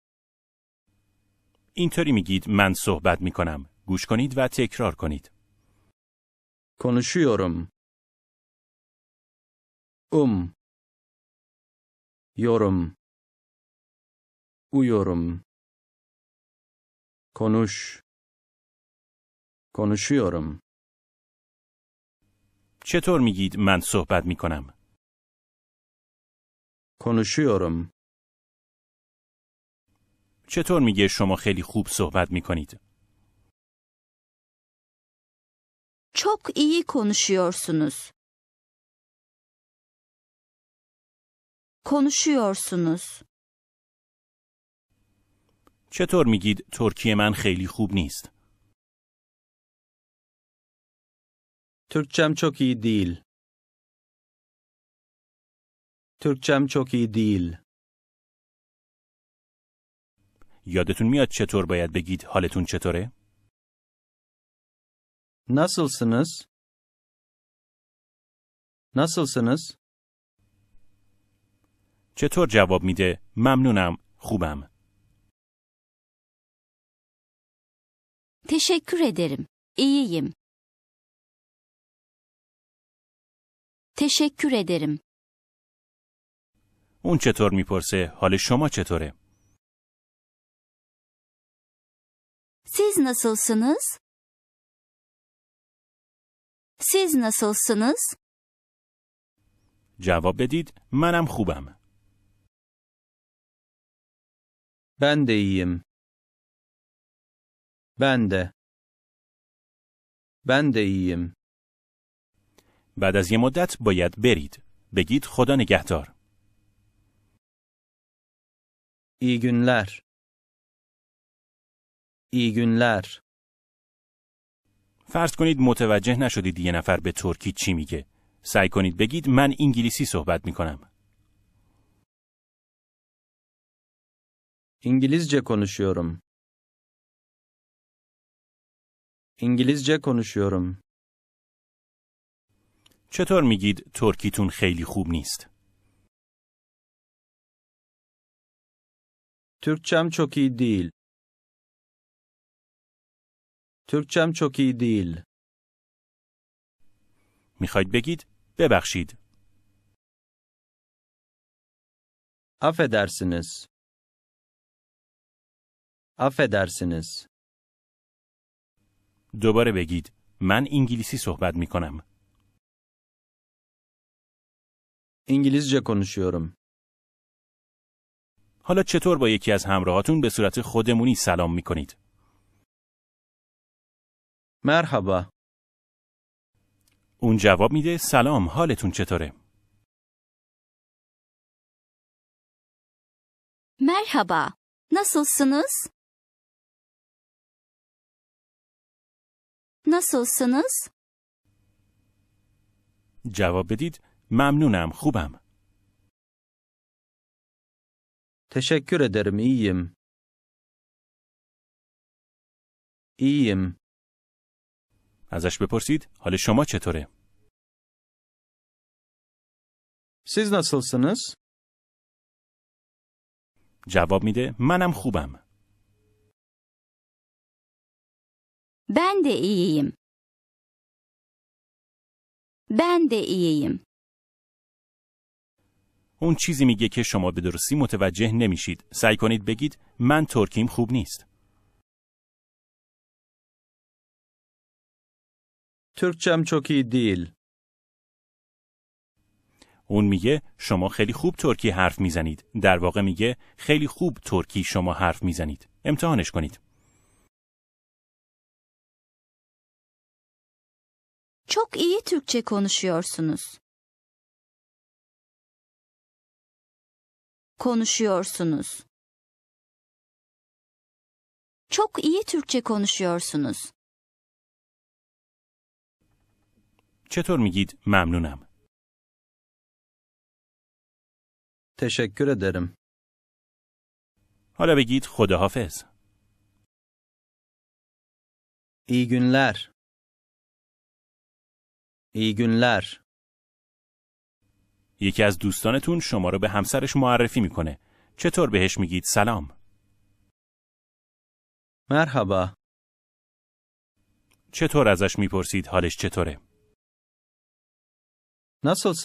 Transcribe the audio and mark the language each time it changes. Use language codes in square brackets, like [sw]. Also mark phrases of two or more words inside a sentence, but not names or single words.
[fa] اینطوری میگید من صحبت میکنم. گوش کنید و تکرار کنید. [tr] Konuşuyorum. Yorum. Uyuyorum. Konuş. Konuşuyorum. [fa] چطور میگید من صحبت میکنم؟ [tr] Konuşuyorum. [fa] چطور میگه شما خیلی خوب صحبت میکنید؟ [tr] Çok iyi konuşuyorsunuz. Konuşuyorsunuz. [fa] چطور میگید ترکی من خیلی خوب نیست؟ [tr] Türkçem çok iyi değil. Türkçem çok iyi değil. [fa] یادتون میاد چطور باید بگید حالتون چطوره؟ [tr] Nasılsınız? Nasılsınız? [fa] چطور جواب میده ممنونم خوبم؟ [tr] Teşekkür ederim. İyiyim. Teşekkür ederim. [fa] اون چطور میپرسه حال شما چطوره؟ [tr] Siz nasılsınız? Siz nasılsınız? [fa] جواب بدید منم خوبم. [tr] Ben de iyiyim. Ben de. Ben de iyiyim. [fa] بعد از یه مدت باید برید. بگید خدا نگهدار. [tr] İyi günler. İyi günler. [fa] فرض کنید متوجه نشدید یه نفر به ترکی چی میگه. سعی کنید بگید من انگلیسی صحبت میکنم. [tr] İngilizce konuşuyorum. İngilizce konuşuyorum. [fa] چطور میگید ترکیتون خیلی خوب نیست؟ [tr] Türkçem çok iyi değil. Türkçem çok iyi değil. [fa] میخواید بگید ببخشید. [tr] Affedersiniz. Affedersiniz. [fa] دوباره بگید من انگلیسی صحبت میکنم. [tr] İngilizce konuşuyorum. [fa] حالا چطور با یکی از همراهاتون به صورت خودمونی سلام میکنید؟ [tr] Merhaba. [fa] اون جواب میده سلام حالتون چطوره؟ [tr] Merhaba. Nasılsınız? Nasılsınız? [fa] جواب بدید ممنونم خوبم. [tr] Teşekkür ederim, iyiyim. İyiyim. [fa] ازش بپرسید حال شما چطوره؟ [tr] Siz nasılsınız? [fa] جواب میده منم خوبم. [tr] Ben de iyiyim. Ben de iyiyim. [fa] اون چیزی میگه که شما به درستی متوجه نمیشید. سعی کنید بگید من ترکیم خوب نیست. Türkçem çok iyi değil. اون میگه شما خیلی خوب ترکی حرف میزنید. در واقع میگه خیلی خوب ترکی شما حرف میزنید. امتحانش کنید. [tr] Çok iyi Türkçe konuşuyorsunuz. Konuşuyorsunuz. Çok iyi Türkçe konuşuyorsunuz. [fa] چطور میگید ممنونم؟ [tr] Teşekkür ederim. [fa] حالا بگید خداحافظ. [tr] İyi günler. İyi günler. [fa] یکی از دوستانتون شما رو به همسرش معرفی میکنه. چطور بهش میگید سلام؟ [tr] Merhaba. [fa] چطور ازش میپرسید حالش چطوره؟